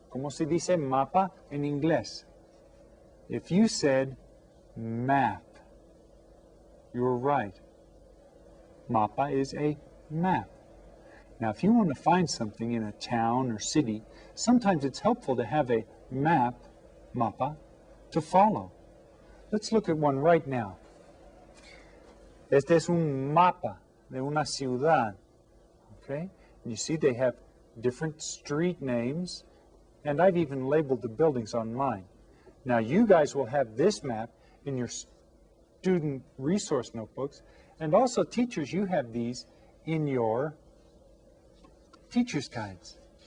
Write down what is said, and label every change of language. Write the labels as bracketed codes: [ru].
[es] ¿Cómo se dice mapa en inglés? [en] If you said map, you were right. Mapa is a map. Now, if you want to find something in a town or city, sometimes it's helpful to have a map, mapa, to follow. Let's look at one right now. [es] Este es un mapa de una ciudad. [en] Okay? And you see they have different street names, and I've even labeled the buildings on mine. Now, you guys will have this map in your student resource notebooks, and also teachers, you have these in your teacher's guides.